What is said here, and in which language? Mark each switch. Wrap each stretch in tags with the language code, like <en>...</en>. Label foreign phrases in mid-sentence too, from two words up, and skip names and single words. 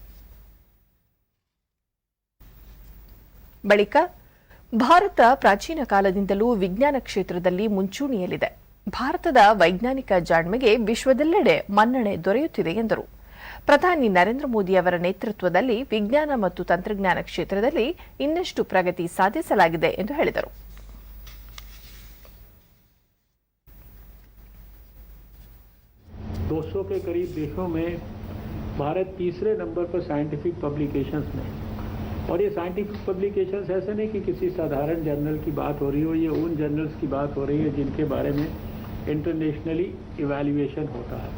<kn>ಬಳಿಕ ಭಾರತ ಪ್ರಾಚೀನ ಕಾಲದಿಂದಲೂ ವಿಜ್ಞಾನ ಕ್ಷೇತ್ರದಲ್ಲಿ ಮುಂಚೂಣಿಯಲ್ಲಿದೆ. ಭಾರತದ ವೈಜ್ಞಾನಿಕ ಜಾಣ್ಮೆಗೆ ವಿಶ್ವದೆಲ್ಲೆಡೆ ಮನ್ನಣೆ ದೊರೆಯುತ್ತಿದೆ ಎಂದರು. ಪ್ರಧಾನಿ ನರೇಂದ್ರ ಮೋದಿ ಅವರ ನೇತೃತ್ವದಲ್ಲಿ ವಿಜ್ಞಾನ ಮತ್ತು ತಂತ್ರಜ್ಞಾನ ಕ್ಷೇತ್ರದಲ್ಲಿ ಇನ್ನಷ್ಟು ಪ್ರಗತಿ ಸಾಧಿಸಲಾಗಿದೆ ಎಂದು ಹೇಳಿದರು.</kn> <hi>दो के करीब देशों में भारत तीसरे नंबर पर</hi> <en>scientific publications</en> <hi>में, और ये</hi> <en>scientific publications</en> <hi>ऐसे नहीं कि किसी साधारण जर्नल की बात हो रही हो, ये उन जर्नल्स की बात हो रही है जिनके बारे में</hi> <en>internationally evaluation</en> <hi>होता है.</hi>